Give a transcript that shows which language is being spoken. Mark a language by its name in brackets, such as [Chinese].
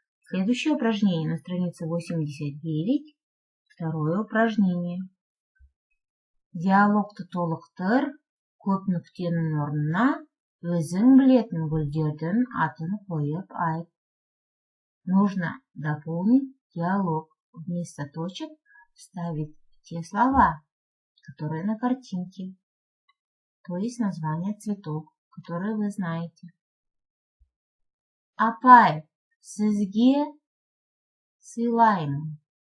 [Russian] Следующее упражнение на странице 89. Второе упражнение. [Kazakh] Диалогты толықтыр, көп нүктенің орнына өзің білетін гүлдердің атын қойып айт. [Russian] Нужно дополнить диалог. Вместо точек вставить те слова, которые на картинке. То есть название цветов, которые вы знаете. [Kazakh] Апай, сізге сыйлаймын.